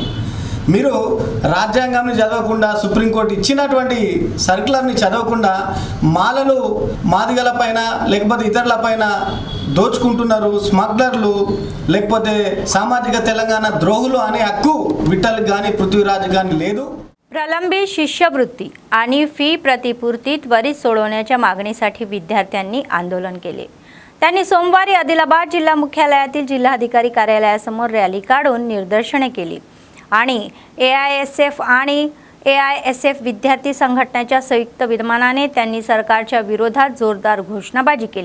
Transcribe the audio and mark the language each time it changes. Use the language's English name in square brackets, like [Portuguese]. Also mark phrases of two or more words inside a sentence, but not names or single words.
[Telugu] మీరు రాజ్యాంగాన్ని చదవకుండా, సుప్రీంకోర్టు ఇచ్చినటువంటి సర్క్యులర్ని చదవకుండా మాలలు మాదిగల పైన లేకపోతే ఇతరుల పైన దోచుకుంటున్నారు, స్మగ్లర్లు లేకపోతే సామాజిక తెలంగాణ ద్రోహులు అనే హక్కు విఠల్ కానీ పృథ్వీరాజ్ కానీ లేదు. [Marathi] प्रलंबित शिष्यवृत्ती आणि फी प्रतिपूर्ती त्वरित सोडवण्याच्या मागणीसाठी विद्यार्थ्यांनी आंदोलन केले. त्यांनी सोमवारी आदिलाबाद जिल्हा मुख्यालयातील जिल्हाधिकारी कार्यालयासमोर रॅली काढून निदर्शने केली आणि AISF आणि AISF विद्यार्थी संघटनेच्या संयुक्त विद्यमानाने त्यांनी सरकारच्या विरोधात जोरदार घोषणाबाजी केली.